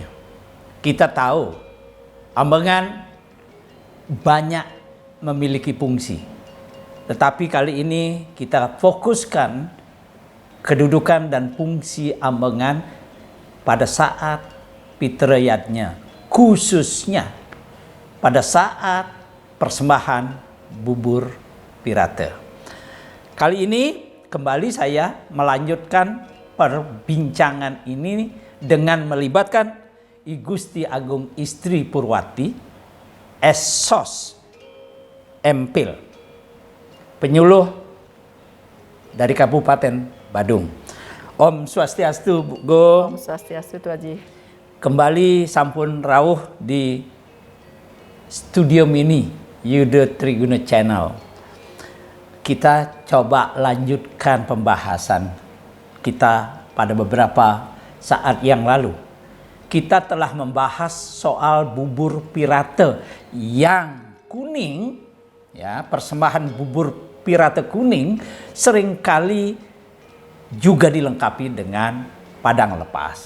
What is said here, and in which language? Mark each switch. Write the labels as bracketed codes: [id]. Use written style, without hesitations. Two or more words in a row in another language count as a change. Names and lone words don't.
[id] Kita tahu Ambengan banyak memiliki fungsi, tetapi kali ini kita fokuskan kedudukan dan fungsi Ambengan pada saat Pitrayatnya, khususnya pada saat persembahan bubur pirate. Kali ini kembali saya melanjutkan perbincangan ini dengan melibatkan I Gusti Agung Istri Purwati, Esos Empil, penyuluh dari Kabupaten Badung. Om Swastiastu, Bu Go. Om Swastiastu, Tu Haji. Kembali [ban] sampun rawuh [id] di Studio Mini Yuda Triguna Channel. Kita coba lanjutkan pembahasan kita pada beberapa saat yang lalu. Kita telah membahas soal bubur pirate yang kuning, ya, persembahan bubur pirate kuning seringkali juga dilengkapi dengan padang lepas.